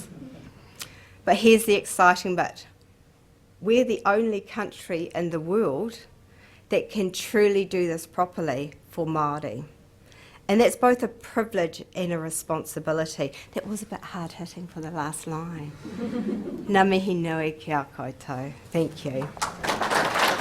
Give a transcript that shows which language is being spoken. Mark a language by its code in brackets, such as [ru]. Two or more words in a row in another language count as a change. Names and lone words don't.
[en] But here's the exciting bit. We're the only country in the world that can truly do this properly for Māori. And that's both a privilege and a responsibility. That was a bit hard-hitting for the last line. [mi] Ngā mihi nui ki a koutou. [en] Thank you.